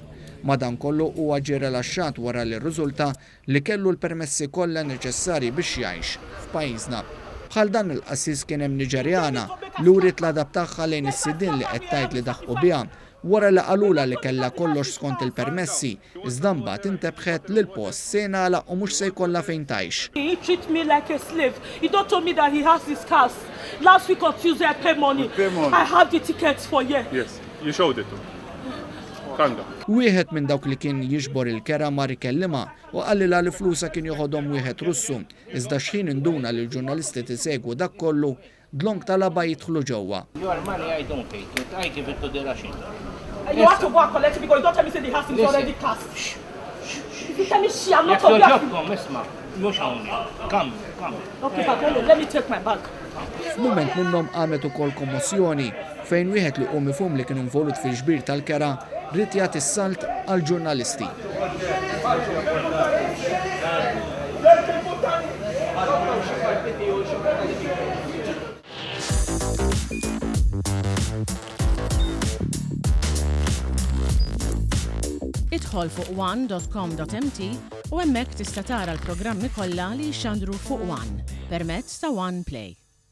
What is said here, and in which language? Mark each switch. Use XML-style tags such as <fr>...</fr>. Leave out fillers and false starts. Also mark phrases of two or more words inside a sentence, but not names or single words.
<mt>Madankollu huwa ġie rilaxxat wara li rriżulta li kellu l-permessi kollha neċessarji biex jgħix f'pajjiżna. Bħal dan il-qassis kien hemm Niġerjana li wriet l-adab tagħha lejn is-sidien li qed tgħid li daħħu biha wara li qalula li kellha kollox skont il-permessi, iżda mbagħad intebħet li l-post se jingħalaq u mhux se jkollha fejn tgħix.</mt> <en>He treat me like a slave. He don't tell me that he has his cars. Last week on Tuesday I pay money. I have the tickets for you. Yes, you showed it to me. Kanda.</en> <mt>Wieħed minn dawk li kien jiġbor il-kera mar ikellima u qallilha li flusa kien joħodhom wieħed Russu, iżda x'ħin induna li l-ġurnalisti tisegwu dak kollu dlonk talaba jidħlu ġewwa.</mt> <en>Your money I don't take it. I give it to the Russian. You have to go and collect it because you don't tell me say the house is already cast. If you tell me she, I'm not Your job talking. come,</en> <mt>isma. Mhux hawnhekk.</mt> <en>Come. Okay, but let me take my bag.</en> <mt>F'mument minnhom qamet ukoll kommozzjoni fejn wieħed li hu mifhum li kien involut fil-ġbir tal-kera rid jagħti s-salt għall-ġurnalisti. Idħol fuq one.com.mt u hemmhekk tista' tara l-programmi kollha li jxandru fuq One permezz ta' One Play.</mt>